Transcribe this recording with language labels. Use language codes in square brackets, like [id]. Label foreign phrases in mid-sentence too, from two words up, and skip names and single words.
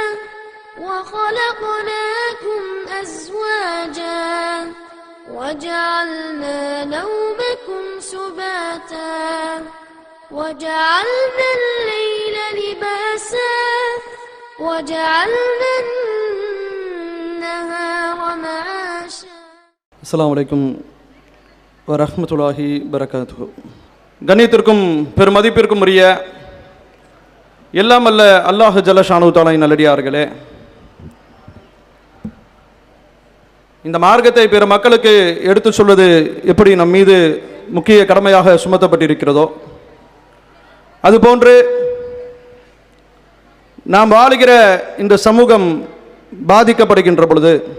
[ar] وخلقناكم أزواجا وجعلنا نومكم سباتا وجعلنا الليل لباسا وجعلنا النهار معاشا. السلام عليكم ورحمة الله وبركاته. [ta] கண்ணியத்திற்கும் பெருமதிப்பிற்கும் உரிய எல்லாம் அல்ல அல்லாஹ் ஜல்லஷானு தஆலாவின் நல்லடியார்களே, இந்த மார்க்கத்தை பிற மக்களுக்கு எடுத்து சொல்வது எப்படி நம் மீது முக்கிய கடமையாக சுமத்தப்பட்டிருக்கிறதோ, அதுபோன்று நாம் வாழுகிற இந்த சமூகம் பாதிக்கப்படுகின்ற பொழுது